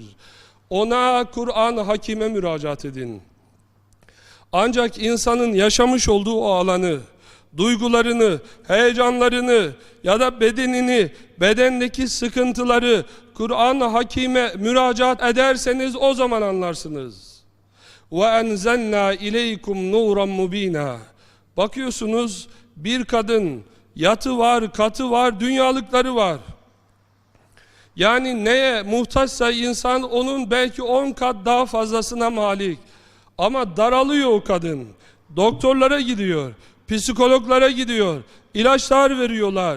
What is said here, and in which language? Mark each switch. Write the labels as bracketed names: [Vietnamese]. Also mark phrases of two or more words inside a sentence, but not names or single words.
[Turkish] Ona Kur'an-ı Hakim'e müracaat edin. Ancak insanın yaşamış olduğu o alanı, duygularını, heyecanlarını ya da bedenini, bedendeki sıkıntıları Kur'an-ı Hakim'e müracaat ederseniz o zaman anlarsınız. [Arabic] وَاَنْزَلْنَا اِلَيْكُمْ نُورًا مُب۪ينًا. [Turkish] Bakıyorsunuz bir kadın, yatı var, katı var, dünyalıkları var. Yani neye muhtaçsa insan onun belki 10 kat daha fazlasına malik. Ama daralıyor o kadın. Doktorlara gidiyor, psikologlara gidiyor, ilaçlar veriyorlar.